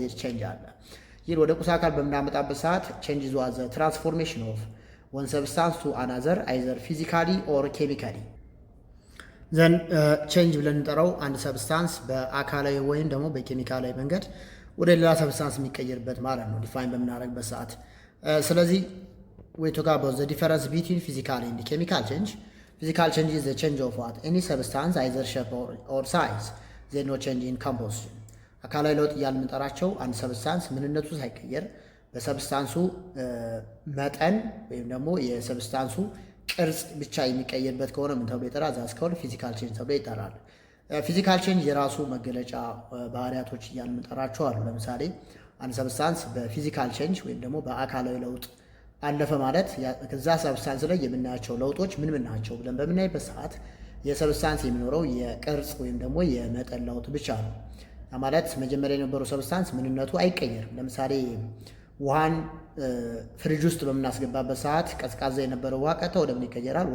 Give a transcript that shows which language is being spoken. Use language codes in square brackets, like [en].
[am] ዜር ቼንጅ አለ። ይህ ወደ ቁስ አካል በምናመጣበት ሰዓት [en] ቼንጅ ኢዝ ዋት ዘ ትራንስፎርሜሽን ኦፍ ወን ሰብስታንስ ቱ አናዘር አይዘር ፊዚካሊ ኦር ኬሚካሊ። [am] ዘን ቼንጅ ብለን እንጠራው አንድ ሰብስታንስ በአካላዊ ወይም ደግሞ በኬሚካላዊ መንገድ ወደ ሌላ ሰብስታንስ የሚቀየርበት ማለት ነው፣ ዲፋይን በምናደርግበት ሰዓት። ስለዚህ [en] we talk about the difference between physical and chemical change. Physical change is the change of what any substance either shape or size. There is no change in composition. [am] አካላዊ ለውጥ እያልን የምንጠራቸው አንድ ሰብስታንስ ምንነቱ ሳይቀየር በሰብስታንሱ መጠን ወይም ደግሞ የሰብስታንሱ ቅርጽ ብቻ የሚቀየርበት ከሆነ ምን ተብሎ ይጠራል? ዛስ ከሆነ ፊዚካል ቼንጅ ተብሎ ይጠራል። ፊዚካል ቼንጅ የራሱ መገለጫ ባህሪያቶች እያልን የምንጠራቸው አሉ። ለምሳሌ አንድ ሰብስታንስ በፊዚካል ቼንጅ ወይም ደግሞ በአካላዊ ለውጥ አለፈ ማለት ከዛ ሰብስታንስ ላይ የምናያቸው ለውጦች ምን ምን ናቸው ብለን በምናይበት ሰዓት የሰብስታንስ የሚኖረው የቅርጽ ወይም ደግሞ የመጠን ለውጥ ብቻ ነው። ማለት መጀመሪያ የነበረው ሰብስታንስ ምንነቱ አይቀየርም። ለምሳሌ ውሃን ፍሪጅ ውስጥ በምናስገባበት ሰዓት ቀዝቃዛ የነበረው ውሃ ቀጥታ ወደ ምን ይቀየራል?